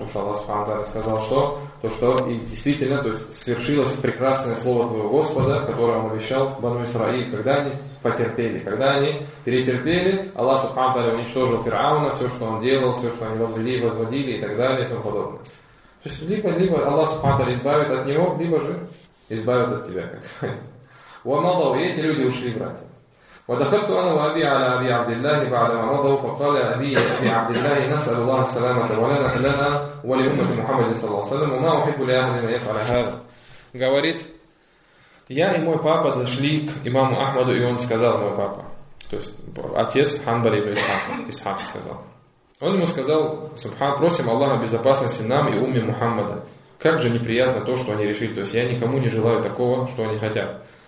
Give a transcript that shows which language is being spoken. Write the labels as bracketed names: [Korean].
[Russian] То, что Аллах Субхану Тааля сказал, что то, что и действительно, то есть свершилось прекрасное слово твоего Господа, которое он обещал Бану Исраиль, когда они потерпели, когда они перетерпели, Аллах Субхану Тааля уничтожил Фирауна, все, что он делал, все, что они возвели, возводили и так далее и тому подобное. То есть либо Аллах Субхану Тааля избавит от него, либо же избавит от тебя. [Arabic] وَمَضَوْا. [Russian] И эти люди ушли, братья. [Arabic] ودخلت انا وابي على ابي عبد الله بعد ما مضوا فقال ابي يا عبد الله نسال الله السلامه ولنا لنا ولامه محمد صلى الله عليه وسلم وما احب لاحد ان يفعل هذا. [Russian] Говорит, я и мой папа зашли к имаму Ахмаду, и он сказал, мой папа, то есть отец Хамбали ибн Исхак сказал, он ему сказал, субхан, просим Аллаха безопасности нам и умме Мухаммада, как же неприятно то, что они решили, то есть я никому не желаю такого, что они хотят.